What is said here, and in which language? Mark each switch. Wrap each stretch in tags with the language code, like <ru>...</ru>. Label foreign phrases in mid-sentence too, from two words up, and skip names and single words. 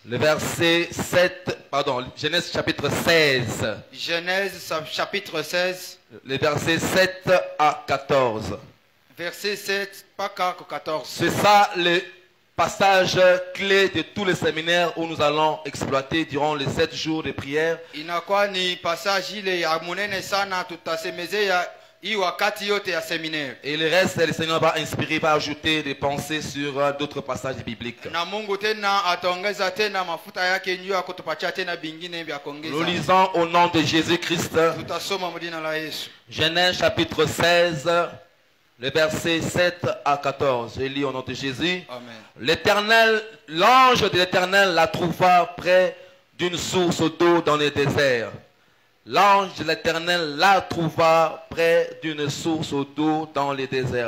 <fr>Le verset 7, pardon, Genèse chapitre 16. Genèse chapitre 16. Le verset 7 à 14. Verset 7, pas 14. C'est ça passage clé de tous les séminaires où nous allons exploiter durant les 7 jours de prière.</fr> <sw>Inakuwa ni passage ile ya munene sana tutasemezea hii wakati yote ya seminaire.</sw> <fr>Et le reste, le Seigneur va inspirer, va ajouter des pensées sur d'autres passages bibliques.</fr> <sw>Na Mungu tena ataongeza tena mafuta yake juu ya kutupatia tena vingine vya kuongeza.</sw> <fr>Nous lisons au nom de Jésus-Christ.</fr> <sw>Tutasoma mjina la Yesu.</sw> <fr>Genèse chapitre 16, le verset 7 à 14. Je lis au nom de Jésus. Amen. L'Éternel, l'ange de l'Éternel la trouva près d'une source d'eau dans le désert. L'ange de l'Éternel la trouva près d'une source d'eau dans le désert.</fr>